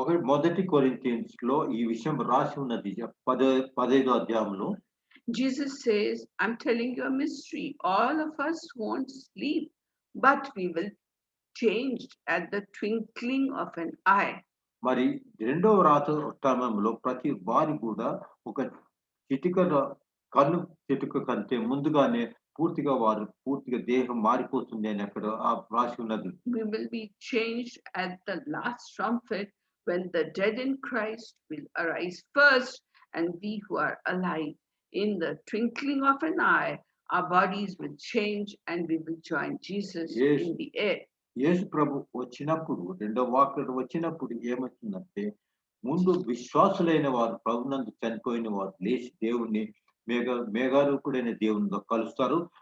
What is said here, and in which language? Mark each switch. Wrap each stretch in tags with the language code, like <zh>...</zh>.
<te>మొదటి కొరింథియన్స్ లో ఈ విషయం రాసి ఉన్నది 15వ అధ్యాయంలో.</te> <en>Jesus says, I'm telling you a mystery. All of us won't sleep, but we will change at the twinkling of an eye.</en> <te>మరి రెండవ సమయంలో ప్రతి వారి కూడా ఒక కన్ను చిటిక కంటే ముందుగానే పూర్తిగా దేహం మారిపోతుంది అని అక్కడ రాసి ఉన్నది.</te> <en>We will be changed at the last trumpet when the dead in Christ will arise first, and we who are alive in the twinkling of an eye, our bodies will change and we will join Jesus in the air.</en> <te>యేసు ప్రభు వచ్చినప్పుడు రెండో వాక్యం వచ్చినప్పుడు ఏమవుతుందంటే ముందు విశ్వాసులైన వారు ప్రభునందు చనిపోయిన వారు లేచి దేవుణ్ణి మేఘారూపుడైన దేవునితో కలుస్తారు.</te>